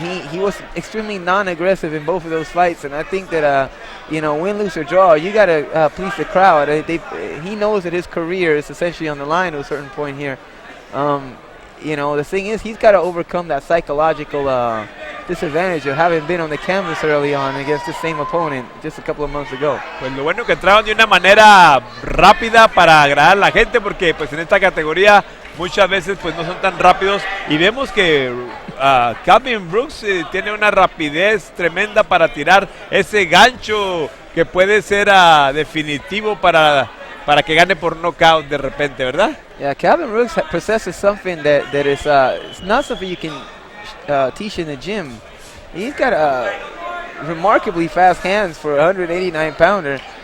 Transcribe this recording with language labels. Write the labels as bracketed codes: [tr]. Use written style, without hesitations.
[en] He was extremely non-aggressive in both of those fights, and I think that win, lose, or draw, you got to please the crowd. He knows that his career is essentially on the line to a certain point here. The thing is, he's got to overcome that psychological disadvantage of having been on the canvas early on against the same opponent just a couple of months ago. [es] Pues lo bueno que entraron de una manera rápida para agradar a la gente, porque pues en esta categoría muchas veces pues no son tan rápidos, y vemos que Calvin Rooks tiene una rapidez tremenda para tirar ese gancho que puede ser definitivo para que gane por knockout de repente, ¿verdad? [en] Yeah, Calvin Rooks possesses something that is it's not something you can teach in the gym. He's got remarkably fast hands for a 189-pounder.